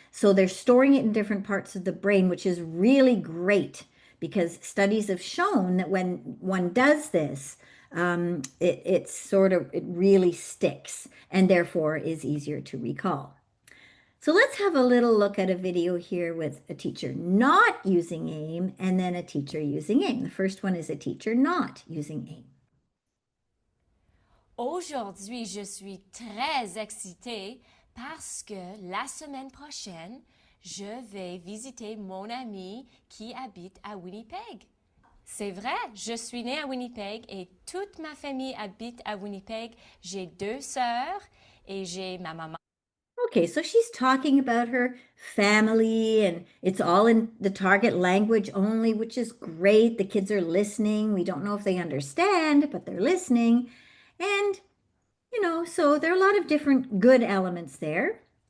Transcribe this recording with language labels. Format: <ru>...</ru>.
<en>So they're storing it in different parts of the brain, which is really great, because studies have shown that when one does this, it really sticks and therefore is easier to recall. So let's have a little look at a video here with a teacher not using AIM and then a teacher using AIM. The first one is a teacher not using AIM.</en> <fr>Aujourd'hui, je suis très excitée parce que la semaine prochaine, je vais visiter mon ami qui habite à Winnipeg. C'est vrai, je suis née à Winnipeg et toute ma famille habite à Winnipeg. J'ai 2 sœurs et j'ai ma maman.</fr> <en>Okay, so she's talking about her family, and it's all in the target language only, which is great. The kids are listening. We don't know if they understand, but they're listening. And, so there are a lot of different good elements there.</en>